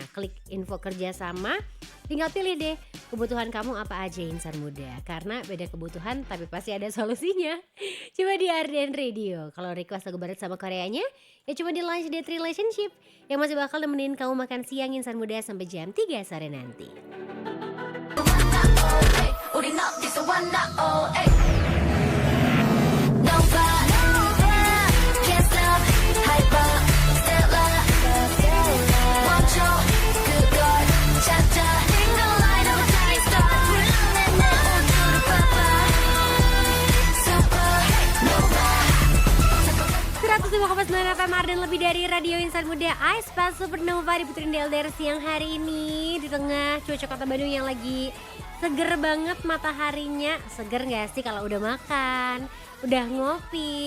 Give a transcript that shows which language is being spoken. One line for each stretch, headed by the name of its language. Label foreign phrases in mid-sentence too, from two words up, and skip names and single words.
Indonesian: Klik info kerjasama, tinggal pilih deh kebutuhan kamu apa aja insan muda. Karena beda kebutuhan tapi pasti ada solusinya. Coba di Arden Radio. Kalau request lagu barat sama Koreanya, ya cuma di Lunch Date Relationship yang masih bakal nemenin kamu makan siang insan muda sampai jam 3 sore nanti.
Korean: 우린 어디서 왔나
English: oh ay Nobody can't stop hyper Stella
Korean: 멈춰 그걸 찾아
English: Single light of a shining star
Korean: 불러내 내 우주를 봐봐
English: Supernova
Indonesian: 102,9 FM Arden, lebih dari radio insan muda. Aispa Supernova diputerin di LDR siang hari ini di tengah cuaca kota Bandung yang lagi seger banget mataharinya. Seger gak sih kalau udah makan, udah ngopi?